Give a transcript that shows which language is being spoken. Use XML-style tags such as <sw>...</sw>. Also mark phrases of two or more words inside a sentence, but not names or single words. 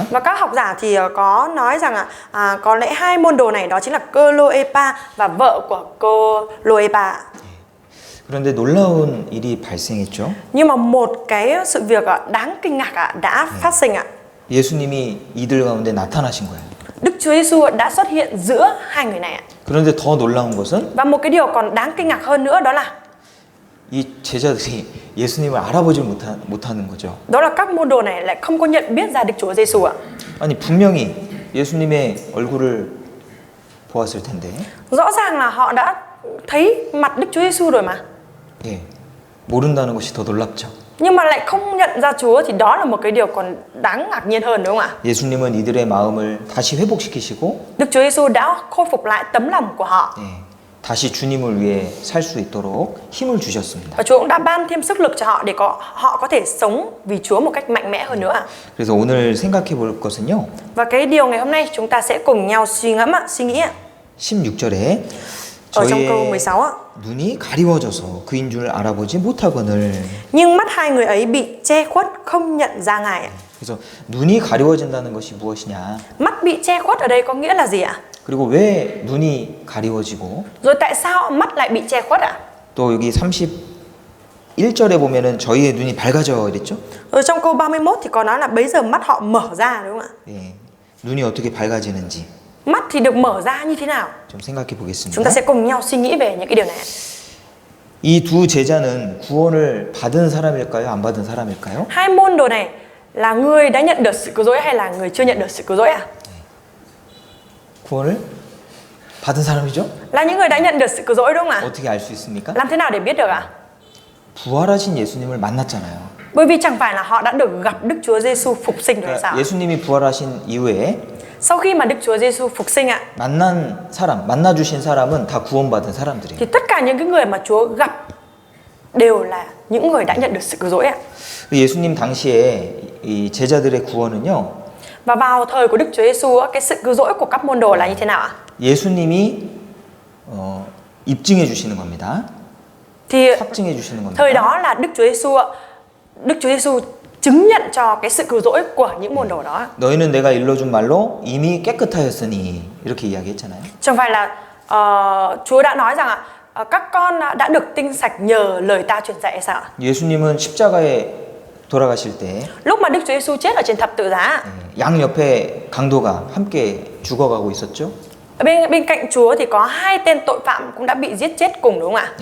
<vi>Và các học giả thì có nói rằng có lẽ hai môn đồ này đó chính là Cleopa và vợ của Cleopa.</vi> <ko>그런데 놀라운 일이 발생했죠.</ko> <vi>Nhưng mà một cái sự việc đáng kinh ngạc đã phát sinh ạ.</vi> <ko>예수님이 이들 가운데 나타나신 거예요.</ko> <vi>Đức Chúa Giêsu đã xuất hiện giữa hai người này ạ.</vi> <ko>그런데 더 놀라운 것은</ko> <vi>Và một cái điều còn đáng kinh ngạc hơn nữa đó là</vi> <ko>이 제자들이 예수님을 알아보지 못하는 거죠.</ko> <vi>đó là các môn đồ này lại không có nhận biết ra Đức Chúa Giêsu ạ.</vi> <ko>아니 분명히 예수님의 얼굴을 보았을 텐데.</ko> <vi>Rõ ràng là họ đã thấy mặt Đức Chúa Giêsu rồi mà.</vi> <ko>예, 모른다는 것이 더 놀랍죠.</ko> <vi>Nhưng mà lại không nhận ra Chúa thì đó là một cái điều còn đáng ngạc nhiên hơn đúng không ạ?</vi> <ko>예수님은 이들의 마음을 다시 회복시키시고</ko> <vi>Đức Chúa Giêsu đã khôi phục lại tấm lòng của họ.</vi> <ko>예, 다시 주님을 위해 살 수 있도록 힘을 주셨습니다.</ko> <vi>Và Chúa cũng đã ban thêm sức lực cho họ để họ có thể sống vì Chúa một cách mạnh mẽ hơn nữa.</vi> <ko>그래서 오늘 생각해 볼 것은요.</ko> <vi>Và cái điều ngày hôm nay chúng ta sẽ cùng nhau suy nghĩ ạ.</vi> <ko>16절에</ko> <vi>Ở trong câu</vi> <ko>저희의</ko> <vi>16 ạ.</vi> <ko>눈이 가리워져서 그인 줄 알아보지 못하거늘.</ko> <vi>Nhưng mắt hai người ấy bị che khuất không nhận ra Ngài ạ.</vi> <ko>그래서 눈이 가리워진다는 것이 무엇이냐?</ko> <vi>Mắt bị che khuất ở đây có nghĩa là gì ạ?</vi> <ko>그리고 왜 눈이 가리워지고</ko> <vi>Rồi tại sao mắt lại bị che khuất ạ?</vi> <ko>또 여기 31절에 보면은 저희의 눈이 밝아져 이랬죠?</ko> <vi>Ở trong câu 31 thì có nói là bấy giờ mắt họ mở ra đúng không ạ?</vi> <ko>예. 눈이 어떻게 밝아지는지</ko> <vi>Mắt thì được mở ra như thế nào?</vi> <ko>좀 생각해</ko> <vi>Chúng</vi> <ko>보겠습니다.</ko> <vi>ta sẽ cùng nhau suy nghĩ về những cái điều này.</vi> <ko>이 두 제자는 구원을 받은 사람일까요? 안 받은 사람일까요?</ko> <vi>Hai môn đồ này là người đã nhận được sự cứu rỗi hay là người chưa nhận được sự cứu rỗi ạ?</vi> <ko>구원을 받은 사람이죠?</ko> <vi>Là những người đã nhận được sự cứu rỗi đúng không ạ?</vi> <ko>어떻게 알 수 있습니까?</ko> <vi>Làm thế nào để biết được ạ?</vi> <ko>부활하신 예수님을 만났잖아요.</ko> <vi>Bởi vì chẳng phải là họ đã được gặp Đức Chúa Giêsu phục sinh rồi hay sao?</vi> <ko>그러니까 예수님이 부활하신 이후에</ko> <vi>Sau khi mà Đức Chúa Giêsu phục sinh ạ,</vi> <ko>만나 주신 사람은 다 구원받은 사람들이에요.</ko> <vi>thì tất cả những cái người mà Chúa gặp đều là những người đã nhận được sự cứu rỗi ạ.</vi> <ko>예수님 당시에 이 제자들의 구원은요.</ko> <vi>Và vào thời của Đức Chúa Giêsu, cái sự cứu rỗi của các môn đồ là như thế nào ạ?</vi> <ko>예수님이 입증해 주시는 겁니다.</ko> <vi>Thì</vi> <ko>확증해 주시는 겁니다.</ko> <vi>thời đó là Đức Chúa Giêsu chứng nhận cho cái sự cứu rỗi của những môn đồ đó.</vi> <ko>너희는 내가 일러준 말로 이미 깨끗하였으니 이렇게 이야기했잖아요.</ko> <vi>Chẳng phải là Chúa đã nói rằng các con đã được tinh sạch nhờ lời ta truyền dạy hay sao ạ?</vi> <ko>예수님은 십자가에 돌아가실 때</ko> <vi>Lúc mà Đức Chúa Giêsu chết ở trên thập tự giá,</vi> <ko>양 옆에 강도가 함께 죽어가고 있었죠.</ko> <vi>ở bên cạnh Chúa thì có hai tên tội phạm cũng đã bị giết chết cùng đúng không ạ?</vi>